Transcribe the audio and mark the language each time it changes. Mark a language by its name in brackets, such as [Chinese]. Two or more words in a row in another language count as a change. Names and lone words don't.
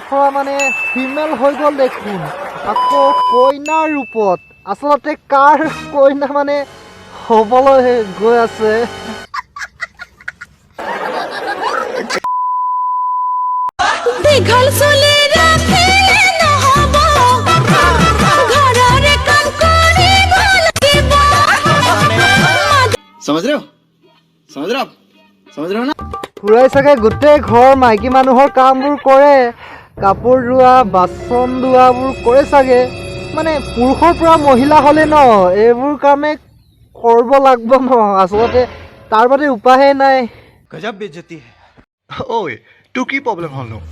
[Assamese] পৰা মানে ফিমেল হৈ গ'ল দেখোন আকৌ কইনাৰ ৰূপত আচলতে কাৰ কইনা মানে হ'বলৈ গৈ আছে [Hindi] समझ रहे हो ना [Assamese] খুৰাই চাগে গোটেই ঘৰৰ মাইকী মানুহৰ কামবোৰ কৰে কাপোৰ ধোৱা বাচন ধোৱাবোৰ কৰে চাগে মানে পুৰুষৰ পৰা মহিলা হ'লে ন এইবোৰ কামে কৰিব লাগিব ন আচলতে তাৰ বাদে উপায়ে নাই [Hindi] गज़ब बेइज़्ज़ती [Assamese] ঐ তোৰ কি প্ৰব্লেম হ'ল নো